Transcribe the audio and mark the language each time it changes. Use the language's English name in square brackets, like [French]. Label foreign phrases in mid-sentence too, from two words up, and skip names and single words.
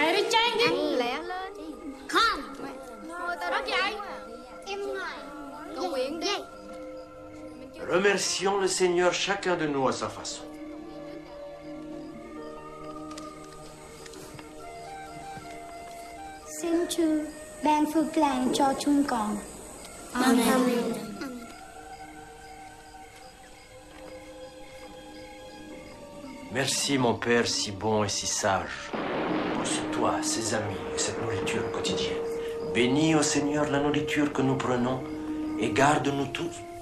[Hindi] जाएंगे? [Vietnamese] Không. Đó chạy. Cầu nguyện đi. [French] Remercions le Seigneur chacun de nous à sa façon. [Vietnamese] Xin Chúa ban phước lành cho chúng con. Amen. [French] Merci mon Père si bon et si sage pour ce toit, ces amis et cette nourriture quotidienne. Bénis au Seigneur la nourriture que nous prenons et garde-nous tous.